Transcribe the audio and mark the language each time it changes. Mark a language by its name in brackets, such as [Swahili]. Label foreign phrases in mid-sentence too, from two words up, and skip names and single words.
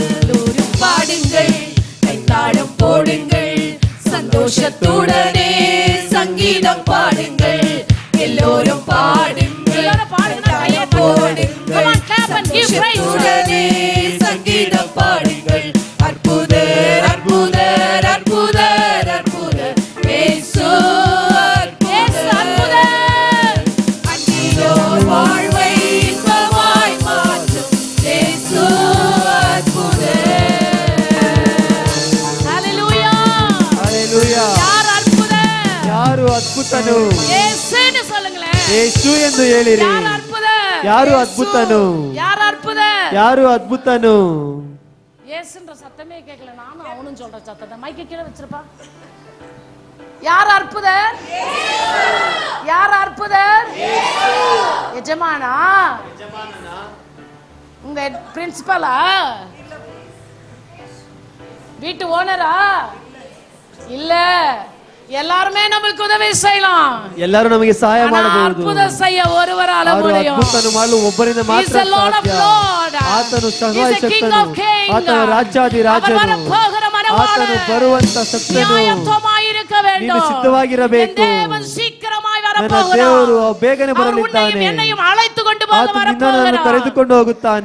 [Tamil] பாடுங்கள், கைத்தாளம் போடுங்கள், சந்தோஷத்துடனே சங்கீதம் பாடுங்கள், எல்லோரும் பாடுங்கள், கைத்தாளம் போடுங்கள், சந்தோஷத்துடனே சங்கீதம் பாடுங்கள். அற்புதர் அற்புதர் அற்புதர் அற்புதர் இயேசு அற்புதர். அன்றிலோர் வாழ்வை இன்பமாய் மாற்றும் இயேசு [Kannada] ಯಾರು ಅದ್ಭುತನು? [Tamil] ಯೇಸುன்னு சொல்லுங்களேன். [Kannada] ಯೇಸು ಎಂದು ಹೇಳಿರಿ. ಯಾರು ಅದ್ಭುತ? ಯಾರು ಅದ್ಭುತನು? ಯಾರು ಅದ್ಭುತ? ಯಾರು ಅದ್ಭುತನು? [Tamil] ಯೇசுன்ற சத்தமே கேட்கல, நானும் அவனும் சொல்ற சத்தத்தை மைக்க கீழே வச்சிருப்பா. யார் அற்புதர்? யார் அற்புதர்? எஜமானா? உங்க பிரின்சிபலா? வீட்டு ஓனரா? இல்ல, எல்லாருமே நமக்கு உதவி செய்யலாம். [Kannada] ಎಲ್ಲರೂ ನಮಗೆ ಸಹಾಯ ಮಾಡಬಹುದು. [Tamil] ಅದ್ಭುತ செய்ய ஒருவரால முடியும். [Kannada] ಅದ್ಭುತವನ್ನು ಮಾಡಲು ಒಬ್ಬರಿಂದ ಮಾತ್ರ ಸಾಧ್ಯ. ಆತನು ಸರ್ವಶಕ್ತನು, ಆತನು ರಾಜಾಧಿರಾಜನು, ಆತನು ಬರುವಂತ ಸತ್ಯನು. ನೀನು ಸಿದ್ಧವಾಗಿರಬೇಕು. ನನ್ನ ದೇವರು ಬೇಗನೆ ಬರಲಿದ್ದಾನೆ. ಆತನು ನಿನ್ನನ್ನು ಕರೆದುಕೊಂಡು ಹೋಗುತ್ತಾನೆ.